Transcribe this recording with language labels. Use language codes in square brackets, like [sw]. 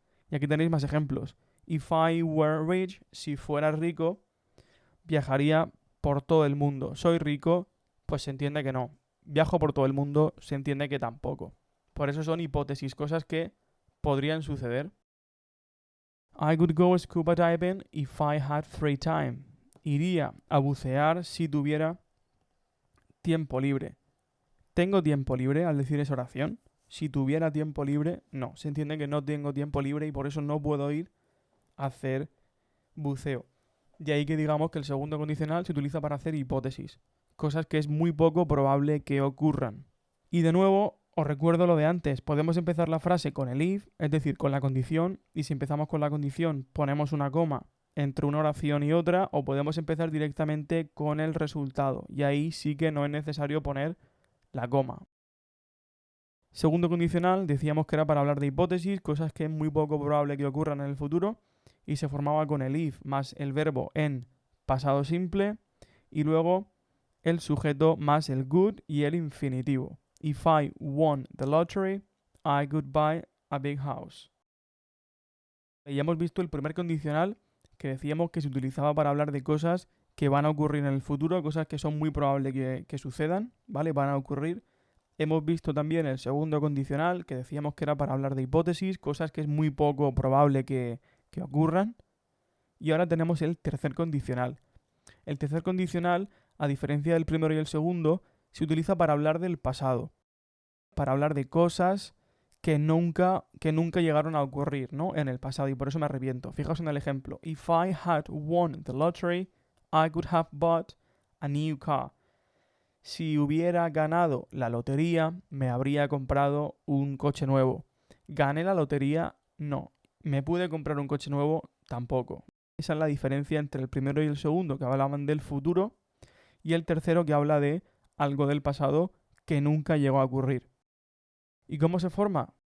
[es] Y aquí tenéis más ejemplos. [en] If I were rich, [es] si fuera rico, viajaría por todo el mundo. Soy rico, pues se entiende que no. Viajo por todo el mundo, se entiende que tampoco. Por eso son hipótesis, cosas que podrían suceder. [en] I could go scuba diving if I had free time. [es] Iría a bucear si tuviera tiempo libre. ¿Tengo tiempo libre al decir esa oración? Si tuviera tiempo libre, no. Se entiende que no tengo tiempo libre y por eso no puedo ir a hacer buceo. De ahí que digamos que el segundo condicional se utiliza para hacer hipótesis. Cosas que es muy poco probable que ocurran. Y de nuevo, os recuerdo lo de antes. Podemos empezar la frase con el if, es decir, con la condición. Y si empezamos con la condición, ponemos una coma entre una oración y otra. O podemos empezar directamente con el resultado. Y ahí sí que no es necesario poner la coma. Segundo condicional, decíamos que era para hablar de hipótesis, cosas que es muy poco probable que ocurran en el futuro. Y se formaba con el if más el verbo en pasado simple. Y luego el sujeto más el good y el infinitivo. [en] If I won the lottery, I could buy a big house. [es] Y ya hemos visto el primer condicional que decíamos que se utilizaba para hablar de cosas que van a ocurrir en el futuro, cosas que son muy probables que sucedan, ¿vale? Van a ocurrir. Hemos visto también el segundo condicional que decíamos que era para hablar de hipótesis, cosas que es muy poco probable que ocurran. Y ahora tenemos el tercer condicional. El tercer condicional, a diferencia del primero y el segundo, se utiliza para hablar del pasado, para hablar de cosas que nunca llegaron a ocurrir, ¿no? En el pasado, y por eso me arrepiento. Fijaos en el ejemplo. [en] If I had won the lottery, I could have bought a new car. [es] Si hubiera ganado la lotería, me habría comprado un coche nuevo. ¿Gané la lotería? No. ¿Me pude comprar un coche nuevo? Tampoco. Esa es la diferencia entre el primero y el segundo, que hablaban del futuro, y el tercero, que habla de algo del pasado que nunca llegó a ocurrir. ¿Y cómo se forma?